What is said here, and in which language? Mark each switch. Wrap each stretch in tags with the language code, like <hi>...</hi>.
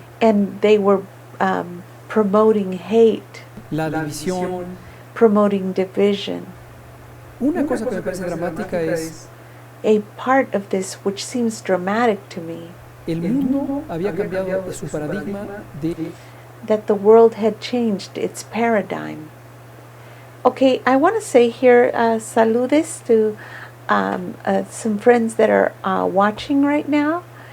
<en>And they were promoting hate,</en> <es>la división.</es> <en>promoting division.</en> <es>Una cosa que me parece dramática es</es> <en>A part of this which seems dramatic to me,</en> <es>el mundo había cambiado su paradigma de</es> <en>that the world had changed its paradigm. Okay, I want to say here, saludes to some friends that are watching right now.</en>